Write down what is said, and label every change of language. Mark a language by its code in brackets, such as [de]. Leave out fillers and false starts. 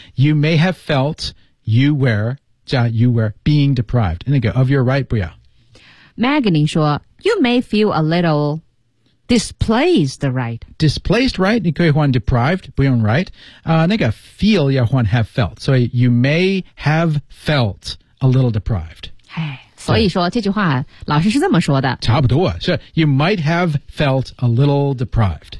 [en] You may have felt you were, [zh] 加 [en] you were being deprived. [zh] 那个 [en] of your right, [zh] 不要。 [en] Magni 说 you may feel a little,Displaced right. Displaced right, [zh] 你可以换 [en] deprived, 不用 right.、那个 feel [zh] 要换 [en] have felt. [zh] 所以 [en] you may have felt a little deprived. [zh] 哎，所以说这句话老师是这么说的。差不多，是 [en] you might have felt a little deprived.